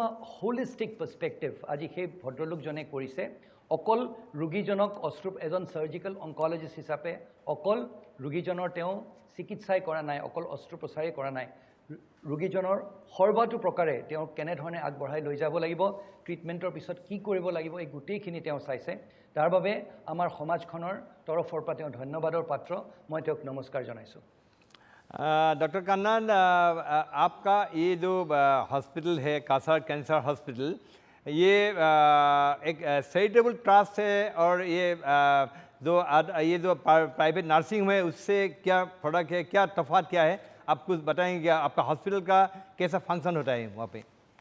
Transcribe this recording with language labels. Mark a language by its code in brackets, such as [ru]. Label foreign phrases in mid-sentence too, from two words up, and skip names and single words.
[en] a holistic perspective [as] আজি সেই ভদ্ৰলোকজনে কৰিছে অকল ৰোগীজনক এজন [en] surgical oncologist [as] হিচাপে অকল ৰোগীজনৰ তেওঁ চিকিৎসাই কৰা নাই অকল অস্ত্ৰোপচাৰেই কৰা নাই ৰোগীজনৰ সৰ্বাটো প্ৰকাৰে তেওঁ কেনেধৰণে আগবঢ়াই লৈ যাব লাগিব ট্ৰিটমেণ্টৰ পিছত কি কৰিব লাগিব এই গোটেইখিনি তেওঁ চাইছে তাৰ বাবে আমাৰ সমাজখনৰ তৰফৰ পৰা তেওঁ ধন্যবাদৰ পাত্ৰ মই তেওঁক নমস্কাৰ জনাইছোঁ [hi] डॉक्टर कन्नन आपका ये जो हॉस्पिटल है कासार कैंसर हॉस्पिटल ये एक [en] charitable trust [hi] है और ये जो [en] private nursing home [hi] है उससे क्या फ़र्क है क्या तफात क्या है आप कुछ बताएंगे क्या आपका हॉस्पिटल का कैसा फंक्शन होता है वहाँ पे